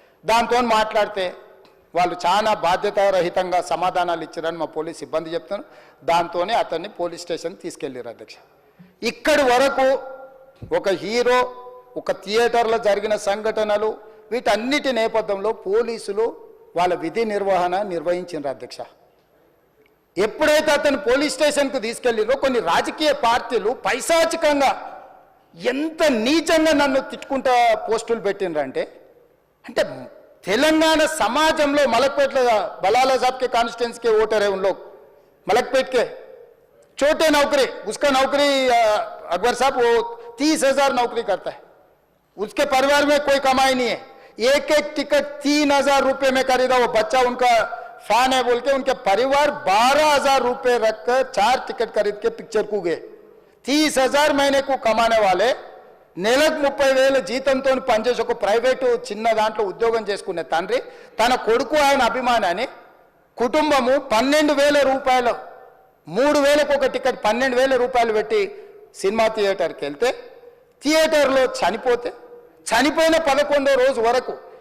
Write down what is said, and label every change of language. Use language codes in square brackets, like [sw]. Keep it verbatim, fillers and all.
[te] దాంతో మాట్లాడితే వాళ్ళు చాలా బాధ్యతారహితంగా సమాధానాలు ఇచ్చారని మా పోలీస్ సిబ్బంది చెప్తున్నారు. దాంతోనే అతన్ని పోలీస్ స్టేషన్ తీసుకెళ్ళారు అధ్యక్ష. ఇక్కడి వరకు ఒక హీరో, ఒక థియేటర్లో జరిగిన సంఘటనలు, వీటన్నిటి నేపథ్యంలో పోలీసులు వాళ్ళ విధి నిర్వహణ నిర్వహించారు అధ్యక్ష. ఎప్పుడైతే అతను పోలీస్ స్టేషన్కు తీసుకెళ్ళిందో కొన్ని రాజకీయ పార్టీలు పైశాచికంగా ఎంత నీచంగా నన్ను తిట్టుకుంటా పోస్టులు పెట్టినరంటే, అంటే తెలంగాణ సమాజంలో మలక్పేట బలాల సాబ్కే కాన్స్టిట్యున్సీ కే ఓటర్ [hi] है उन लोग, मलकपेट के छोटे नौकरी, उसका नौकरी अकबर साहब वो तीस हजार नौकरी करता है, उसके परिवार में कोई कमाई नहीं है, एक एक टिकट तीन हजार रुपये में खरीदा, वो बच्चा उनका फैन है बोल के उनके परिवार बारह हजार रुपये रखकर चार टिकट खरीद के पिक्चर को गए. तीस हजार महीने को कमाने वाले [te] నెలకు ముప్పై వేల జీతంతో పనిచేసి ఒక ప్రైవేటు చిన్న దాంట్లో ఉద్యోగం చేసుకునే తండ్రి తన కొడుకు ఆయన అభిమానాన్ని కుటుంబము పన్నెండు వేల రూపాయలు మూడు వేలకు ఒక టికెట్ పన్నెండు వేల రూపాయలు పెట్టి సినిమా థియేటర్కి వెళ్తే థియేటర్లో చనిపోతే చనిపోయిన పదకొండో రోజు వరకు